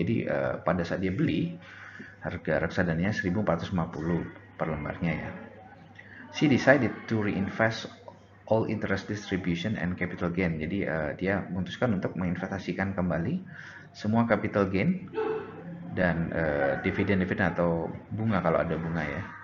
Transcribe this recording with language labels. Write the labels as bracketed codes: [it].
[id] Jadi pada saat dia beli harga reksadananya 1450 per lembarnya ya. [en] She decided to reinvest all interest distribution and capital gain. [id] Jadi dia memutuskan untuk menginvestasikan kembali semua capital gain dan dividen-dividen atau bunga kalau ada bunga ya.